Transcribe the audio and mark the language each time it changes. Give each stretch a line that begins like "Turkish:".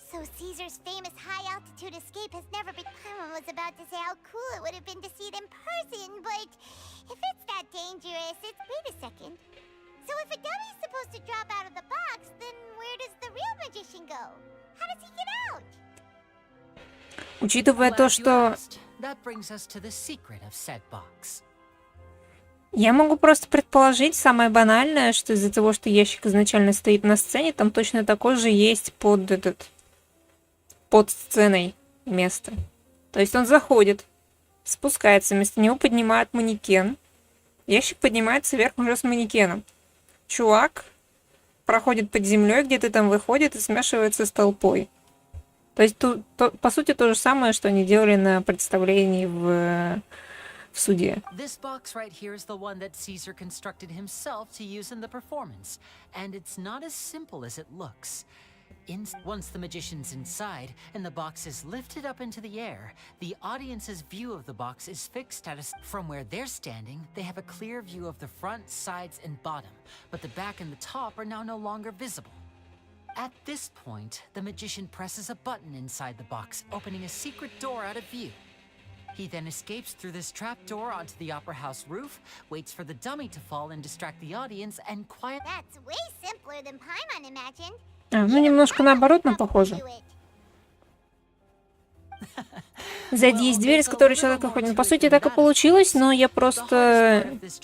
English: So Caesar's famous high-altitude escape has never been... Paimon was about to say how cool it would have been to see it in person, but if it's that dangerous, it's... Wait a second. So if a dummy's supposed to drop out of the box, then where does the real magician go? How does he get out?
Russian: Учитывая то, что...
English: That brings us to the secret of said box.
Russian: Я могу просто предположить, самое банальное, что из-за того, что ящик изначально стоит на сцене, там точно такой же есть под сценой место. То есть он заходит, спускается, вместо него поднимают манекен. Ящик поднимается вверх уже с манекеном. Чувак проходит под землей, где-то там выходит и смешивается с толпой. То есть, по сути, то же самое, что они делали на представлении в суде.
English: This box right here is the one that Caesar constructed himself to use in the performance, and it's not as simple as it looks. Once the magician's inside and the box is lifted up into the air, the audience's view of the box is fixed at from where they're standing, they have a clear view of the front, sides, and bottom, but the back and the top are now no longer visible. At this point, the magician presses a button inside the box, opening a secret door out of view. He then escapes through this trapdoor onto the opera house roof, waits for the dummy to fall and distract the audience, and That's way simpler than Paimon imagined.
Russian: Ну, немножко наоборот, но похоже. Сзади есть дверь, из которой человек уходит. По сути, так и получилось, но я просто...